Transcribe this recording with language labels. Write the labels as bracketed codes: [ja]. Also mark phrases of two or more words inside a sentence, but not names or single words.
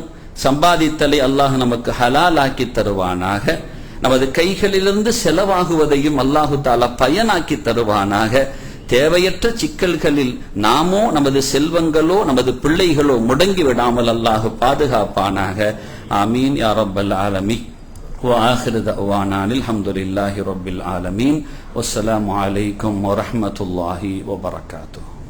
[ta] சம்பாதித்தலை அல்லாஹ் நமக்கு ஹலால் ஆக்கி தருவானாக. நமது கைகளிலிருந்து செலவாகுவதையும் [ar] الله تعالى [ta] பயனாக்கி தருவானாக. தேவையற்ற சிக்கல்களில் நாமோ நமது செல்வங்களோ நமது பிள்ளைகளோ முடங்கி விடாமல் அல்லாஹ் பாதுகாப்பானாக. [ar] آمين يا رب العالمين. وآخر دعوانا الحمد لله رب العالمين والسلام عليكم ورحمة الله وبركاته.